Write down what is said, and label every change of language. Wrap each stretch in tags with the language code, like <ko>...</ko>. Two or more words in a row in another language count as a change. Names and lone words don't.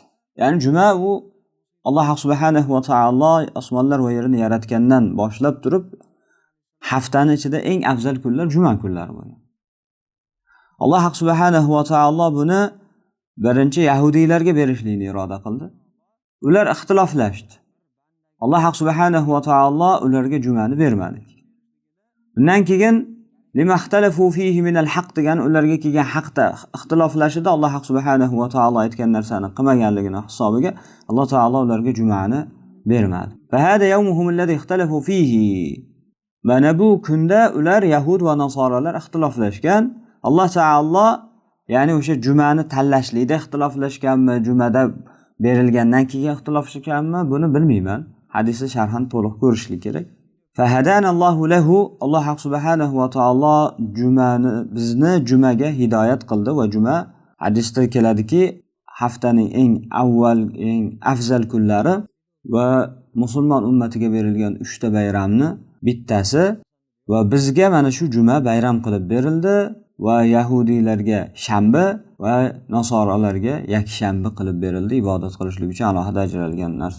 <uz>Ya'ni juma u Alloh subhanahu va taolo osmonlar va yerni yaratgandan boshlab turib haftani ichida eng afzal kunlar juma kunlari bo'lgan. Alloh subhanahu va taolo buni birinchi yahudiylarga berishlikni iroda qildi. Ular ixtiloflashdi. Alloh subhanahu va taolo ularga jumani bermadi. Bundan keyin</uz> <ar>لما اختلفوا فيه من الحق</ar> <uz>degan ularga kelgan haqda ixtiloflashida Alloh subhanahu va taolo aytgan narsani qilmaganligini hisobiga Alloh taolo ularga jumani bermadi.</uz> <ar>فهذا يومهم الذي اختلفوا فيه.</ar> <uz>Mana bu kunda ular yahud va nasoralar ixtiloflashgan. Alloh taolo ya'ni o'sha jumani tanlashlikda ixtiloflashganmi, jumada berilgandan keyin ixtiloflashganmi, buni bilmayman. Hadisni sharhan to'liq ko'rishlik kerak.</uz> <ar>فهدانا الله له,</ar> <uz>Alloh subhanahu va taolo bizni jumaga hidoyat qildi va juma hadisda keladiki, haftaning eng avval, eng afzal kunlari va musulmon ummatiga berilgan 3 ta bayramni bittasi va bizga mana shu juma bayram qilib berildi va yahudiylarga shanba va nasoralarga yakshanba qilib berildi, ibodat qilishlik uchun alohida ajralgan narsa.</uz>